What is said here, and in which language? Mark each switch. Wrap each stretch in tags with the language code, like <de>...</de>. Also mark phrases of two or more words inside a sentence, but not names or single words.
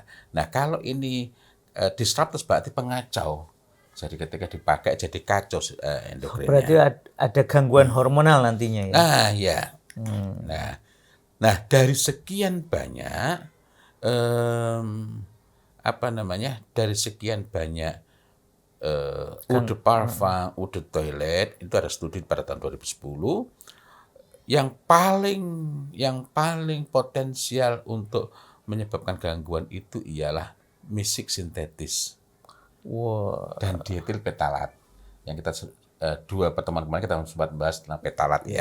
<id>Nah, kalau ini disruptus berarti pengacau. Jadi ketika dipakai jadi kacau endokrinnya. Berarti ada gangguan hormonal nantinya ya. Nah, ya. Nah, dari sekian banyak dari sekian banyak</id> <fr>eau de parfum, eau de toilet,</fr> <id>itu ada studi pada tahun 2010 yang paling potensial untuk menyebabkan gangguan itu ialah misik sintetis. Wah. dan dietil petalat. Yang kita 2 pertemuan kemarin kita sempat bahas tentang petalat ya.</id>